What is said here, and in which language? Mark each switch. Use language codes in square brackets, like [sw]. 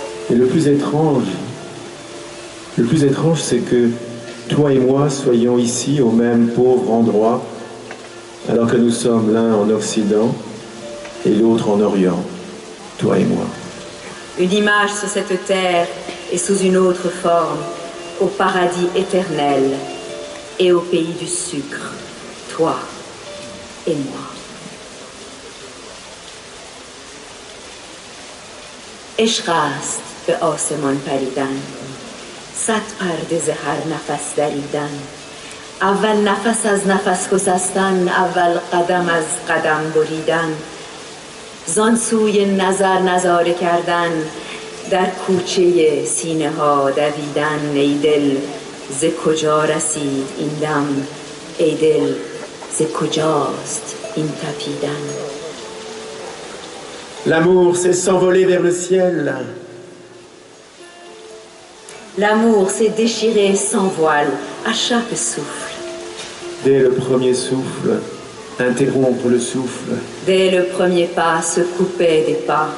[fr] Et le plus étrange, c'est que toi et moi soyons ici au même pauvre endroit, alors que nous sommes l'un en Occident et l'autre en Orient, toi et moi. Une image sur cette terre et sous une autre forme, au paradis éternel, et au pays du sucre, toi et moi. [fa] عشق است به آسمان پریدن، صد پرده ز هر نفس دریدن، اول نفس از نفس گسستن، اول قدم از قدم بریدن، زان سوی نظر نظاره کردن، در کوچه سینه ها دویدن. ای دل ز کجا رسید این دم، ای دل ز کجاست این تپیدن. [fr] L'amour, c'est s'envoler vers le ciel. L'amour, c'est déchirer sans voile à chaque souffle. Dès le premier souffle, interrompre le souffle. Dès le premier pas, se couper des pas.